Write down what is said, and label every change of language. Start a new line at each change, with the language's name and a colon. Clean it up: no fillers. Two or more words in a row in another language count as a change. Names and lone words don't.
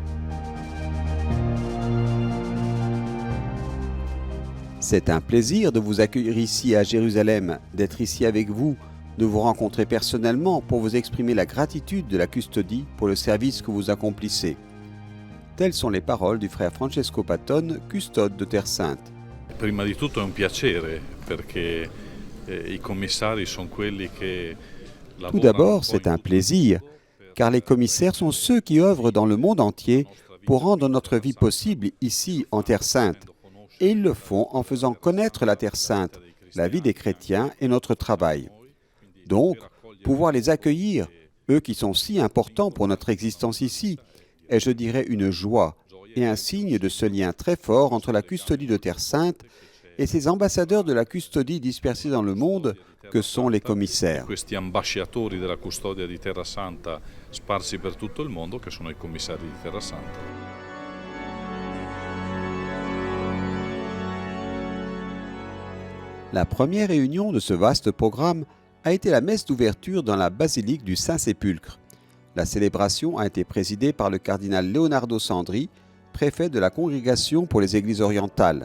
French: C'est un plaisir de vous accueillir ici à Jérusalem, d'être ici avec vous, de vous rencontrer personnellement pour vous exprimer la gratitude de la custodie pour le service que vous accomplissez. Telles sont les paroles du frère Francesco Patton, custode de Terre Sainte.
Italian: Prima di tutto è un piacere perché i commissari sono quelli che
French: Tout d'abord, c'est un plaisir, car les commissaires sont ceux qui œuvrent dans le monde entier pour rendre notre vie possible ici en Terre Sainte. Et ils le font en faisant connaître la Terre Sainte, la vie des chrétiens et notre travail. Donc, pouvoir les accueillir, eux qui sont si importants pour notre existence ici, est, je dirais, une joie et un signe de ce lien très fort entre la custodie de Terre Sainte et ces ambassadeurs de la custodie dispersés dans le monde que sont les commissaires.
Italian: Questi ambasciatori della custodia di Terra Santa sparsi per tutto il mondo che sono i commissari di Terra Santa.
French: La première réunion de ce vaste programme a été la messe d'ouverture dans la basilique du Saint-Sépulcre. La célébration a été présidée par le cardinal Leonardo Sandri, préfet de la Congrégation pour les Églises orientales.